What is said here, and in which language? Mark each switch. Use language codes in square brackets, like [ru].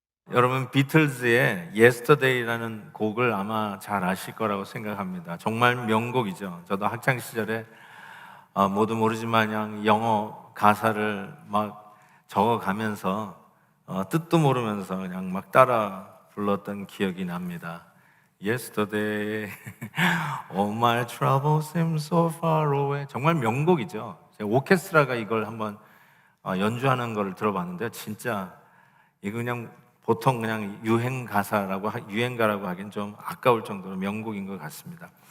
[ko] 여러분, 비틀즈의 Yesterday라는 곡을 아마 잘 아실 거라고 생각합니다. 정말 명곡이죠. 저도 학창 시절에 모두 모르지만 영어 가사를 막 적어가면서 뜻도 모르면서 그냥 막 따라 불렀던 기억이 납니다. [en] Yesterday, all my troubles seem so far away. [ko] 정말 명곡이죠. 제가 오케스트라가 이걸 한번 연주하는 걸 들어봤는데 진짜 이거 그냥 보통 그냥 유행가라고 하긴 좀 아까울 정도로 명곡인 것 같습니다.